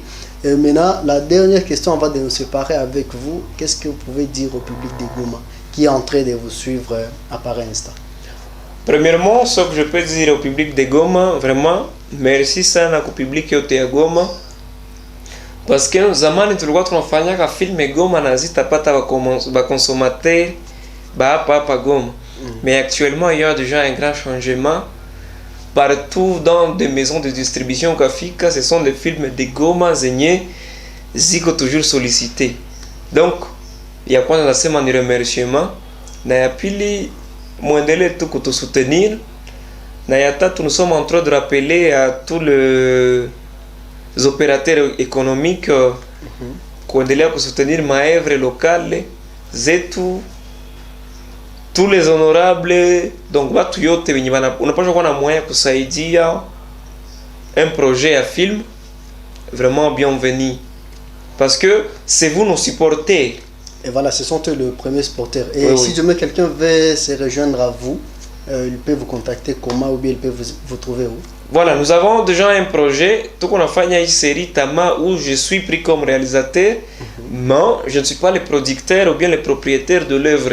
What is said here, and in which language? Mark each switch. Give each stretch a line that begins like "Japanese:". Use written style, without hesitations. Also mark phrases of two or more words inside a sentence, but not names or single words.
French: Et maintenant, la dernière question avant de nous séparer avec vous, qu'est-ce que vous pouvez dire au public de Goma qui est en train de vous suivre à pareil instant? Premièrement, ce que je peux dire au public de Goma, vraiment, merci sana au public de Goma.
Swahili: Parce que zamani tulikuwa tunafanya film Goma na zitapata ba consommateur ba hapa Goma.
French: Mais actuellement, il y a déjà un grand changement. Partout dans des maisons de distribution Kafika, ce sont des films de Goma
Swahili: zenye ziko
French: toujours sollicités. Donc, il y a quoi dans la remerciement.
Swahili: Na ya pili, muendelee tu kutusoutenir. Na ya tatu,
French: nous sommes en train de rappeler à tous les opérateurs économiques
Swahili: kuendelea kusoutenir maevre locale zetu.
French: Tous les honorables, donc
Swahili: watu yote wenye unapaswa kuwa na moyen kusaidia
French: un projet à film, vraiment bienvenue. Parce que c'est vous nos supporters. Et voilà, ce sont eux le premier supporter. Et oui, si jamais quelqu'un veut se rejoindre à vous, il peut vous contacter comment ou bien il peut vous trouver où? Voilà, nous avons déjà un projet, tout qu'on a fait une série Tama où je suis pris comme réalisateur, mais je ne suis pas le producteur ou bien le propriétaire de l'œuvre.